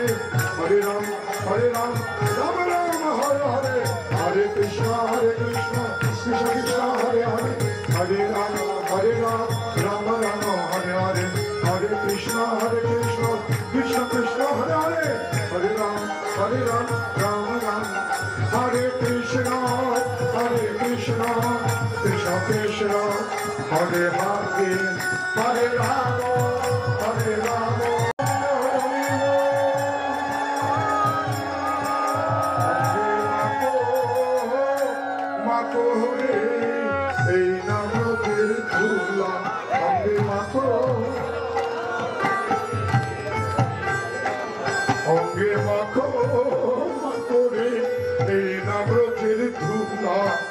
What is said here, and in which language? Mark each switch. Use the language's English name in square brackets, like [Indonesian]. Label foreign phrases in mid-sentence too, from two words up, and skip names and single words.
[Sanskrit] Hare Ram Rama Ram Hare Hare Hare Krishna Krishna Krishna Hare Hare Hare Ram Rama Rama Hare Hare Hare Krishna Krishna Krishna Hare Hare Hare Ram Rama Ram Hare Krishna Krishna Krishna Hare Hare Hare Rama [Bangla] মাখো রে এই নামকের ধুলা অঙ্গে মাখো অঙ্গে মাখো মাখো রে এই নামকের ধুলা